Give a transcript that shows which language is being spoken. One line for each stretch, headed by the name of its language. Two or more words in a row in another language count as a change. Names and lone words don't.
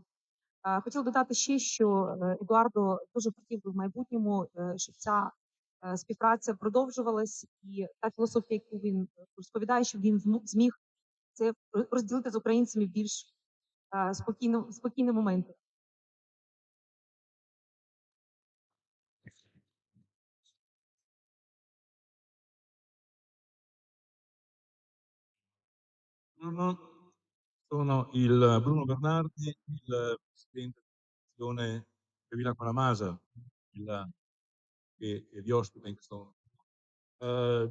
Ukrainian: Хотіла додати ще, що Едуардо дуже хотів би в майбутньому, щоб ця співпраця продовжувалась, і та філософія, яку він розповідає, щоб він зміг це розділити з українцями в більш спокійні моменти.
Italian: Sono il Bruno Bernardi, il presidente dell'Associazione che vive con la Masa, che vi ospita in questo momento.